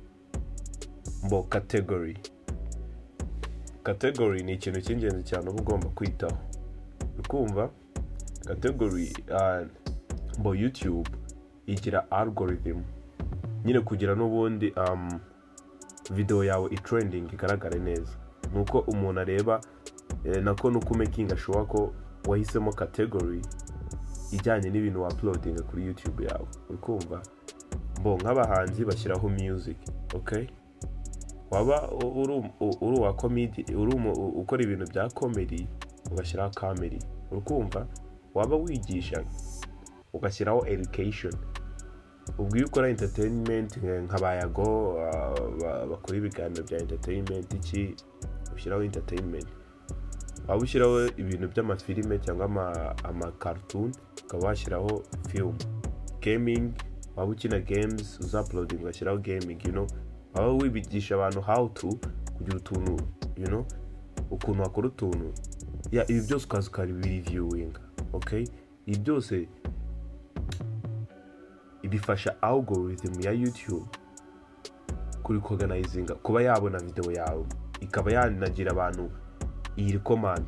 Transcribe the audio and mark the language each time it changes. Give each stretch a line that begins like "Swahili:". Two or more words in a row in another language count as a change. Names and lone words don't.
Kinyarwanda: Category ni ikintu cy'ingenzi cyane uba ugomba kwitaho. Ukumva category, YouTube igira algorithm nyine kugira n'ubundi video yawe itrending igaragare neza, nuko umuntu areba nako nuko
English: making sure
Kinyarwanda: ko wahisemo category ijyanye n'ibintu uploading kuri YouTube yawe. Ukumva nk'abahanzi bashyiraho music, okay? Waba uri wa comedy, ukora ibintu bya comedy ugashyiraho comedy. Ukumva waba wigisha ugashyiraho education. Ubwo iyo ukora entertainment nk'abayago bakora ibiganiro bya entertainment, iki ushyiraho entertainment. Waba ushyiraho ibintu by'amafilime cyangwa ama-cartoon ukaba washyiraho film. Gaming, waba ukina games uzuploading ugashyiraho gaming, waba wibigisha abantu
English: how to
Kinyarwanda: kugira utuntu, ukuntu wakora utuntu, ibi byose ukaza ukabireviewing, okay? Ibi byose ibifasha algorithm ya YouTube kuri organizinga, kuba yabona video yawe, ikaba yanagira abantu iyi recommend.